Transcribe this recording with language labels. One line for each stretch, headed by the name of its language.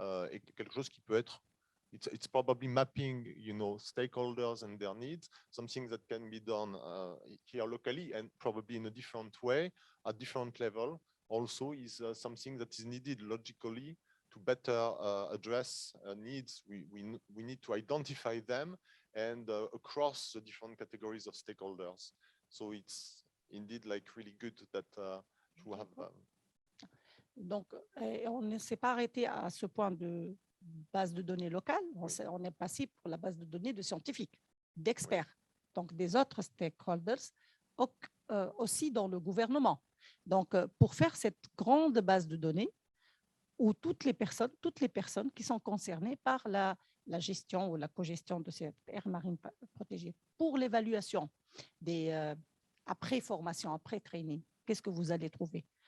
French: et quelque chose qui peut être,
English: it's probably mapping, stakeholders and their needs, something that can be done here locally and probably in a different way, at different level, also is something that is needed logically to better address needs. We need to identify them and across the different categories of stakeholders. So it's indeed like really good that you have.
French: Donc, on ne s'est pas arrêté à ce point de base de données locale. On est passé pour la base de données de scientifiques, d'experts, donc des autres stakeholders, aussi dans le gouvernement. Donc, pour faire cette grande base de données où toutes les personnes qui sont concernées par la gestion ou la cogestion de cette aire marine protégée, pour l'évaluation après formation, après training, qu'est-ce que vous allez trouver?